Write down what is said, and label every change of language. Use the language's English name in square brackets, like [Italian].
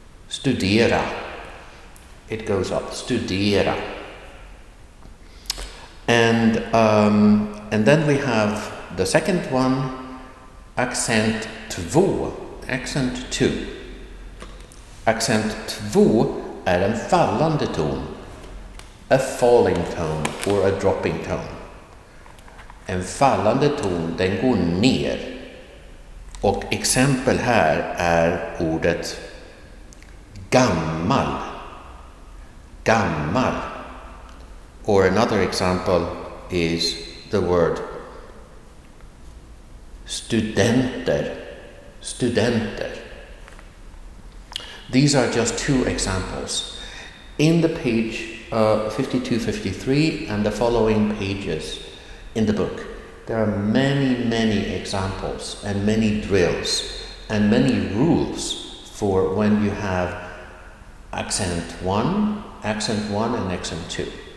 [English] Studera. It goes up, studera. And then we have the second one, accent 2. Accent 2. [Swedish] Accent 2 är en fallande ton. [English] A falling tone or a dropping tone. [Swedish] En fallande ton, den går ner. Och exempel här är ordet gammal. Gammal. [English] Or another example is the word studenter. Studenter. These are just two examples. In the page 52-53 and the following pages in the book, there are many examples and many drills and many rules for when you have accent 1 and accent 2.